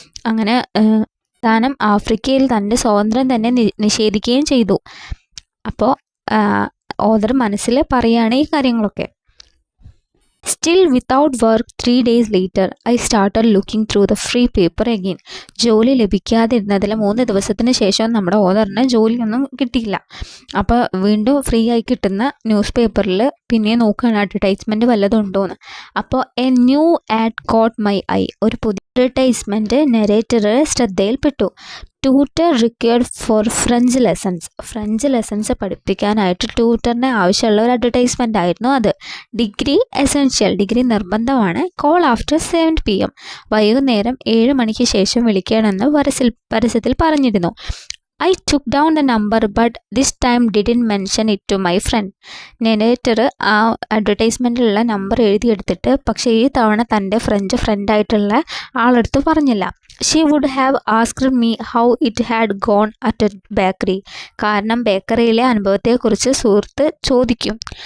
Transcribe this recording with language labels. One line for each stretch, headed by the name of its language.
Malayalam: അങ്ങനെ താനും ആഫ്രിക്കയിൽ തൻ്റെ സ്വാതന്ത്ര്യം തന്നെ നിഷേധിക്കുകയും ചെയ്തു. അപ്പോൾ ഓതർ മനസ്സിൽ പറയുകയാണ് ഈ കാര്യങ്ങളൊക്കെ.
English: Still without work 3 days later I started looking through the free paper again.
Malayalam: ജോലി ലഭിക്കാതിരുന്നതിൽ 3 ദിവസത്തിന് ശേഷം നമ്മുടെ ഓതറിന് ജോലിയൊന്നും കിട്ടിയില്ല. അപ്പോൾ വീണ്ടും ഫ്രീ ആയി കിട്ടുന്ന ന്യൂസ് പേപ്പറിൽ പിന്നെ നോക്കുകയാണ് അഡ്വർടൈസ്മെൻറ്റ് വല്ലതും ഉണ്ടോയെന്ന്. അപ്പോൾ
English: A new ad caught my eye.
Malayalam: ഒരു പുതിയ അഡ്വർടൈസ്മെൻറ്റ് നെറേറ്റർ ശ്രദ്ധയിൽപ്പെട്ടു.
English: tutor required for French lessons
Malayalam: പഠിപ്പിക്കാനായിട്ട് ട്യൂട്ടറിന് ആവശ്യമുള്ള ഒരു അഡ്വർടൈസ്മെൻ്റ് ആയിരുന്നു അത്. ഡിഗ്രി നിർബന്ധമാണ്.
English: Call after 7 PM.
Malayalam: വൈകുന്നേരം 7 മണിക്ക് ശേഷം വിളിക്കണമെന്ന് പരസ്യത്തിൽ പറഞ്ഞിരുന്നു.
English: I took down the number but this time didn't mention it to my friend.
Malayalam: Narrator ആ അഡ്വർടൈസ്മെൻറ്റിലുള്ള നമ്പർ എഴുതിയെടുത്തിട്ട് പക്ഷേ ഈ തവണ തൻ്റെ ഫ്രഞ്ച് ഫ്രണ്ടായിട്ടുള്ള ആളെടുത്ത് പറഞ്ഞില്ല.
English: She would have asked me how it had gone at a bakery.
Malayalam: കാരണം ബേക്കറിയിലെ അനുഭവത്തെക്കുറിച്ച് സുഹൃത്ത് ചോദിക്കും.